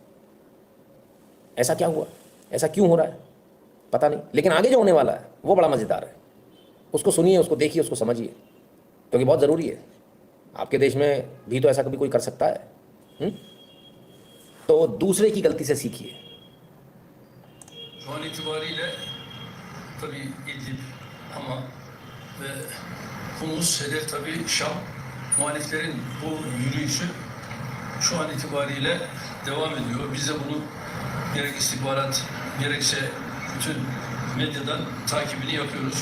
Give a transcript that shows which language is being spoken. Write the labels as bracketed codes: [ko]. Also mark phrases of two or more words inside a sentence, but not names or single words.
[hi] ऐसा क्या हुआ? ऐसा क्यों हो रहा है पता नहीं, लेकिन आगे जो होने वाला है वो बड़ा मज़ेदार है। उसको सुनिए, उसको देखिए, उसको समझिए, क्योंकि बहुत ज़रूरी है। आपके देश में भी तो ऐसा कभी कोई कर सकता है। तो दूसरे की गलती से सीखिए। [tr] Şu an itibariyle tabii İdlib ama ve Humus hedef tabii Şam. Muhaliflerin bu yürüyüşü şu an itibariyle devam ediyor. Biz de bunu gerek istihbarat gerekse bütün medyadan takibini yapıyoruz.